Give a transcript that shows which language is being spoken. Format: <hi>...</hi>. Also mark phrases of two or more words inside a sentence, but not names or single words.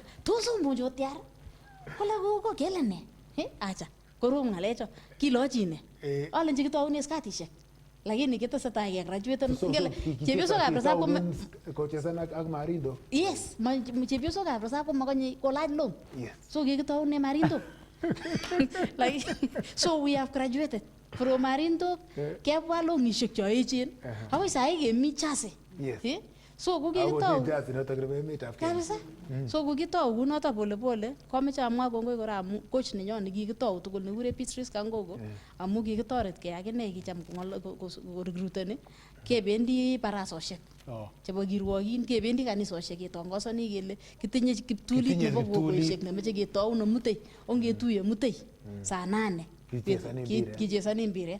<kln>Tos umuch otiar? Kole gogo kele ne? Acha korom ngalecho kilochi ne? Alenji kitoune skatishek. Lakini kitesetai ke graduate ngele chepyosokab resap kochesan ak Marindo. Yes, chepyosokab resap komakonye kolach long. So kikitoune Marindo.</kln> <en>Like so we have graduated from Marindo kebwa longishek cho echen.</en> <kln>Akoi sai kemi chase. So Ako jazz notok nebo emetab Kenya. kabisa. So kokitou kunoto</kln> <sw>pole pole,</sw> <kln>komeche amwa kongoi kora amu coach nenyon nekikitou tugul nekure Beatrice Kangogo amu kikitoretkei akine kicham korecruiteni kebendi barasoshek chebo kirwokin, kebendi kanisosiek ketongosoni kele kitinye kiptulit nebo kokoishek nemeche ketou nemutei, ongetuye mutei saa 8 kichesani mbiret.</kln>